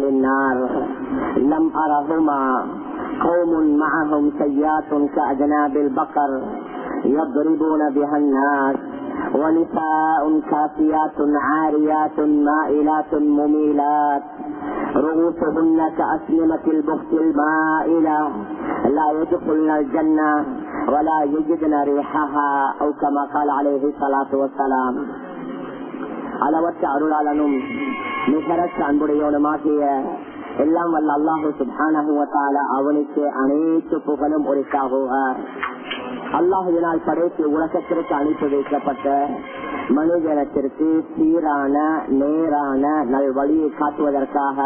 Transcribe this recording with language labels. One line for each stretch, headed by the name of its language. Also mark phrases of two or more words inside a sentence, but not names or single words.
Arabic: النار لم أرهما قوم معهم سيات كأجناب البقر يضربون بها الناس ونساء كاسيات عاريات مائلات مميلات رؤوسهن كأسنمة البخت المائلة لا يدخلن الجنة ولا يجدن ريحها أو كما قال عليه الصلاة والسلام.
Tamil: அளவற்ற அருளாளனும் நிகரற்ற அன்புடையவனுமாகிய எல்லாம் வல்ல
Arabic: الله سبحانه وتعالى
Tamil: அவனுக்கு அனைத்து புகழும் உரித்தாகுக. அல்லாஹுவினால் படைத்து உலகத்திற்கு அனுப்பி வைக்கப்பட்ட மனிதனத்திற்கு சீரான நேரான நல்வழியை காட்டுவதற்காக